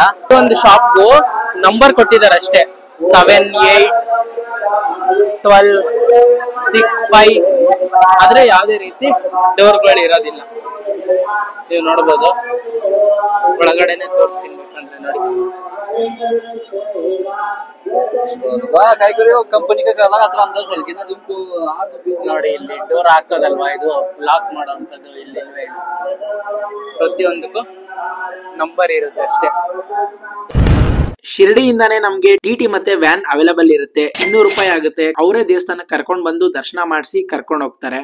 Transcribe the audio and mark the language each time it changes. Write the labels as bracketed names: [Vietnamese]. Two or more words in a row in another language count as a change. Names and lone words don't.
[Kannada] ಒಂದು ಶಾಪ್ಗೂ ನಂಬರ್ ಕೊಟ್ಟಿದ್ದಾರೆ ಅಷ್ಟೇ, 7, 8, 12, 6, 5. ಆದ್ರೆ ಯಾವುದೇ ರೀತಿ ಡೋರ್ಗಳು ಇರೋದಿಲ್ಲ. ನೀವು ನೋಡ್ಬೋದು, ಒಳಗಡೆನೆ ತೋರಿಸ್ತೀನಿ ಬೇಕಂದ್ರೆ. ನೋಡಿ, [Hindi] कंपनी का काला अत्र अंदर चल के ना तुमको [Kannada] ನೋಡಿ ಇಲ್ಲಿ ಡೋರ್ ಹಾಕೋದಲ್ವಾ, ಇದು ಲಾಕ್ ಮಾಡೋಂಥದ್ದು ಇಲ್ಲಿಲ್ವೇ ಇಲ್ಲ. ಪ್ರತಿಯೊಂದಕ್ಕೂ ನಂಬರ್ ಇರುತ್ತೆ ಅಷ್ಟೇ. ಶಿರ್ಡಿಯಿಂದಾನೇ ನಮ್ಗೆ ಟಿಟಿ ಮತ್ತೆ ವ್ಯಾನ್ ಅವೈಲೇಬಲ್ ಇರುತ್ತೆ. 200 ರೂಪಾಯಿ ಆಗುತ್ತೆ. ಅವರೇ ದೇವಸ್ಥಾನಕ್ಕೆ ಕರ್ಕೊಂಡ್ ಬಂದು ದರ್ಶನ ಮಾಡಿಸಿ ಕರ್ಕೊಂಡ್ ಹೋಗ್ತಾರೆ.